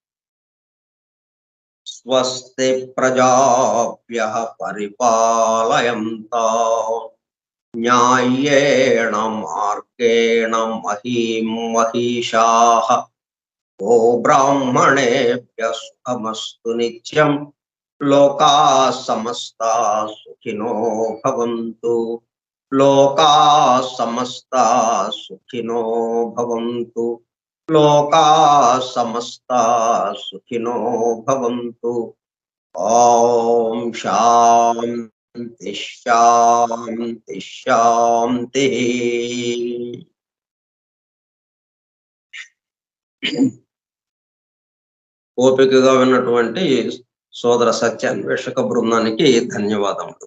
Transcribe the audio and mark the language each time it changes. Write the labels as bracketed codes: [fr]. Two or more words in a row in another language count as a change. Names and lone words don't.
[sa] స్వస్తి ప్రజాభ్యః పరిపాలయంతా న్యాయేణ మార్గేణ మహీం మహిషాః గో బ్రాహ్మణేభ్యః సుఖమస్తు నిత్యం లోకాః సమస్తాః సుఖినో భవంతు. లోకాః సమస్తాః సుఖినో భవంతు. లోకాః సమస్తాః సుఖినో భవంతు. ఓం శాంతి శాంతి శాంతి. [te] ఓపికగా విన్నటువంటి సోదర సత్యాన్వేషక బృందానికి ధన్యవాదములు.